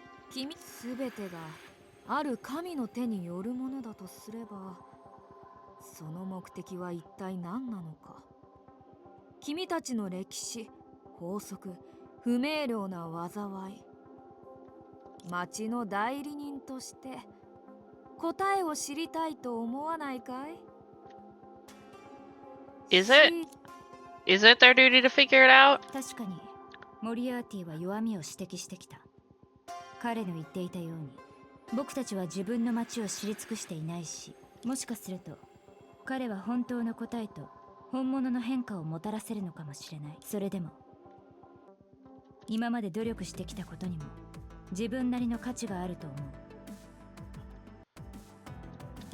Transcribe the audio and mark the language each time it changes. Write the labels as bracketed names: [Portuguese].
[Japanese] 君すべてがある神の手によるものだとすれば、その目的は一体何なのか。君たちの歴史、法則、不明瞭な災い、町の代理人として答えを知りたいと思わないかい？ [English] Is it their duty to figure it out? [Japanese] 確かにモリアーティは弱みを指摘してきた。彼の言っていたように僕たちは自分の町を知り尽くしていないし、もしかすると彼は本当の答えと本物の変化をもたらせるのかもしれない。それでも今まで努力してきたことにも自分なりの価値があると思う。